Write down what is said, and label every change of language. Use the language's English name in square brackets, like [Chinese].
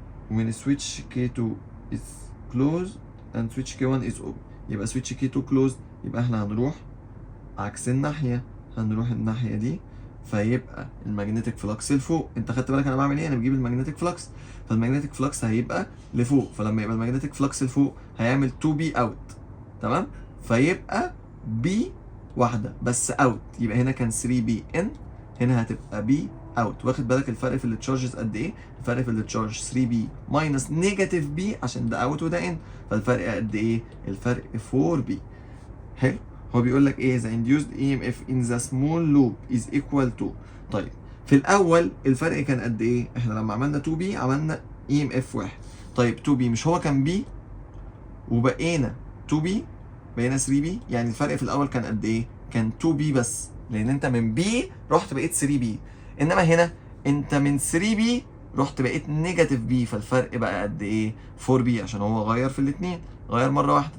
[English] when switch K2 is closed and switch K1 is open، [Arabic] يبقى [English] switch K2 closed، [Arabic] يبقى احنا هنروح عكس الناحيه، هنروح الناحيه دي، فيبقى المagnetic فلكس لفوق. انت خدت بالك انا بعمل ايه؟ انا بجيب المagnetic فلكس، فالمagnetic فلكس هيبقى لفوق، فلما يبقى المagnetic فلكس لفوق هيعمل 2B اوت. تمام؟ فيبقى B واحده بس اوت، يبقى هنا كان 3B in، هنا هتبقى B اوت. واخد بالك الفرق في التشارجز قد ايه؟ الفرق في التشارج 3B ماينس نيجاتيف B عشان ده اوت وده ان، فالفرق قد ايه؟ الفرق 4B. حلو. هو بيقول لك ايه؟ [English] the induced EMF in the small loop is equal to. [Arabic] طيب في الاول الفرق كان قد ايه؟ احنا لما عملنا 2B عملنا EMF واحد. طيب 2B مش هو كان B وبقينا 2B بقينا 3B، يعني الفرق في الاول كان قد ايه؟ كان 2B بس، لان انت من B رحت بقيت 3B، انما هنا انت من 3B رحت بقيت نيجاتيف B، فالفرق بقى قد ايه؟ 4B عشان هو غير في الاثنين، غير مره واحده.